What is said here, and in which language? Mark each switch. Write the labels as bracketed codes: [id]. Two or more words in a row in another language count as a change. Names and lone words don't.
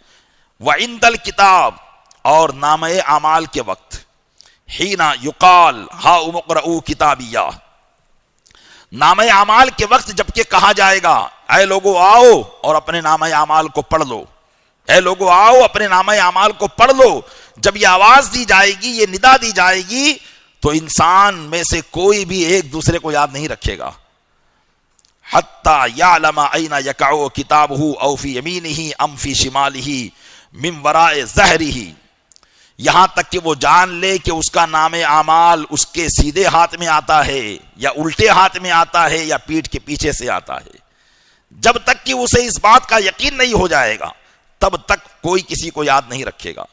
[ar] وعند الکتاب، [ur] اور نامہ اعمال کے وقت، [ar] حین یقال ہا اقرؤوا کتابیہ، [ur] نامہ اعمال کے وقت جبکہ کہا جائے گا اے لوگو آؤ اور اپنے نامہ اعمال کو پڑھ لو، اے لوگو آؤ اپنے نامہ اعمال کو پڑھ لو. جب یہ آواز دی جائے گی، یہ ندا دی جائے گی، تو انسان میں سے کوئی بھی ایک دوسرے کو یاد نہیں رکھے گا. [ar] حتی یعلم این یقع کتابہ او فی یمینہ ام فی شمالہ من وراء ظہرہ، [ur] یہاں تک کہ وہ جان لے کہ اس کا نام اعمال اس کے سیدھے ہاتھ میں آتا ہے یا الٹے ہاتھ میں آتا ہے یا پیٹھ کے پیچھے سے آتا ہے. جب تک کہ اسے اس بات کا یقین نہیں ہو جائے گا تب تک کوئی کسی کو یاد نہیں رکھے گا.